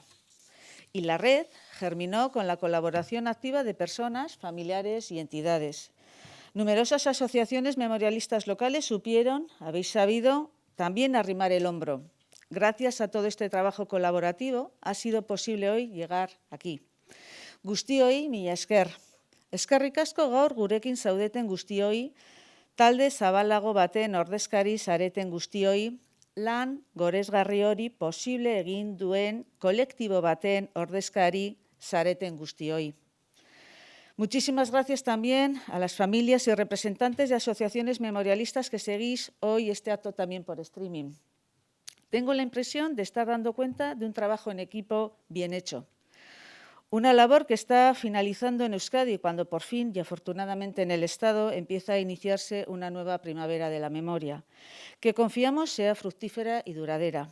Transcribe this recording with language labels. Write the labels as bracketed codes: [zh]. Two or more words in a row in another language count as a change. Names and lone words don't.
[es] Y la red germinó con la colaboración activa de personas, familiares y entidades. Numerosas asociaciones memorialistas locales habéis sabido, también arrimar el hombro. Gracias a todo este trabajo colaborativo ha sido posible hoy llegar aquí. [eu] Guztioi, mila esker. Eskerrik asko gaur gurekin zaudeten guztioi, talde zabalago baten ordezkari zareten guztioi, lan goresgarri hori posible egin duen kolektibo baten ordezkari zareten guztioi. [es] Muchísimas gracias también a las familias y representantes de asociaciones memorialistas que seguís hoy este acto también por streaming. Tengo la impresión de estar dando cuenta de un trabajo en equipo bien hecho. Una labor que está finalizando en Euskadi cuando por fin y afortunadamente en el Estado empieza a iniciarse una nueva primavera de la memoria, que confiamos sea fructífera y duradera.